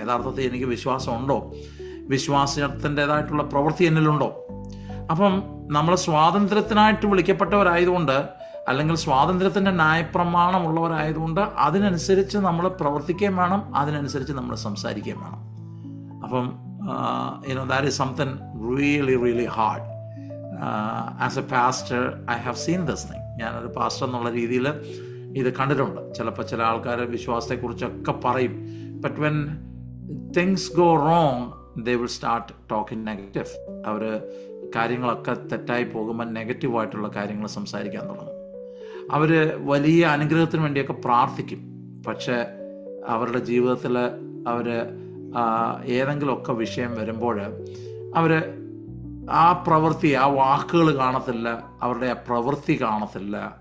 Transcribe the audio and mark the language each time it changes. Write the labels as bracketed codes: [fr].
[ml] യഥാർത്ഥത്തിൽ എനിക്ക് വിശ്വാസമുണ്ടോ, വിശ്വാസത്തിൻ്റെതായിട്ടുള്ള പ്രവൃത്തി എന്നിലുണ്ടോ? അപ്പം നമ്മൾ സ്വാതന്ത്ര്യത്തിനായിട്ട് വിളിക്കപ്പെട്ടവരായതുകൊണ്ട്, അല്ലെങ്കിൽ സ്വാതന്ത്ര്യത്തിൻ്റെ ന്യായപ്രമാണമുള്ളവരായതുകൊണ്ട് അതിനനുസരിച്ച് നമ്മൾ പ്രവർത്തിക്കുകയും വേണം, അതിനനുസരിച്ച് നമ്മൾ സംസാരിക്കുകയും വേണം. [en] അപ്പം that is something really, really hard. As a pastor, I have seen this thing. [ml] ഞാനൊരു പാസ്റ്റർ എന്നുള്ള രീതിയിൽ ഇത് കണ്ടിട്ടുണ്ട്. ചിലപ്പോൾ ചില ആൾക്കാർ വിശ്വാസത്തെക്കുറിച്ചൊക്കെ പറയും, [en] but when things go wrong, they will start talking negative. [ml] അവർ കാര്യങ്ങളൊക്കെ തെറ്റായി പോകുമ്പോൾ നെഗറ്റീവായിട്ടുള്ള കാര്യങ്ങൾ സംസാരിക്കാൻ തുടങ്ങും. അവർ വലിയ അനുഗ്രഹത്തിന് വേണ്ടിയൊക്കെ പ്രാർത്ഥിക്കും, പക്ഷേ അവരുടെ ജീവിതത്തിൽ അവർ ഏതെങ്കിലുമൊക്കെ വിഷയം വരുമ്പോൾ അവർ ആ പ്രവൃത്തി, ആ വാക്കുകൾ കാണത്തില്ല, അവരുടെ ആ പ്രവൃത്തി കാണത്തില്ല.